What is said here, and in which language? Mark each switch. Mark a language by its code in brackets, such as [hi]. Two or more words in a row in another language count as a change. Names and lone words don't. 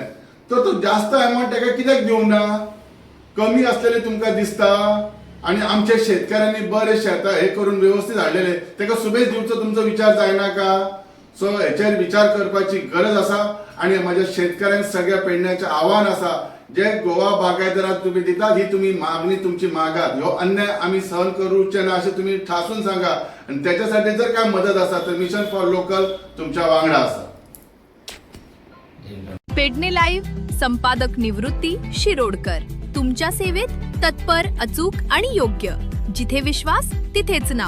[kok] तर तो जास्त अमाउंट ताका कित्याक दिवंक ना? कमी असलेले तुमकां दिसता आणि आमच्या शेतकऱ्यांनी बरे शेतां हे करून व्यवस्थित हाडलेले, ताका सुबेज दिवचो तुमचो विचार जायना का? सो हेचेर विचार करपाची गरज असा. आणि माझ्या शेतकऱ्यांक सगळ्या पेडण्याचें आव्हान असा, जे गोवा बागायतदाराक तुम्ही दितात ही तुम्ही मागणी तुमची मागात. ह्यो अन्याय आम्ही सहन करूचे ना अशें तुम्ही ठासून सांगा. आणि त्याच्यासाठी जर काय मदत असा तर मिशन फॉर लोकल तुमच्या वांगडा असा. [mr] पेडणे लाईव्ह संपादक निवृत्ती शिरोडकर, तुमच्या सेवेत तत्पर, अचूक आणि योग्य. जिथे विश्वास तिथेच नाव.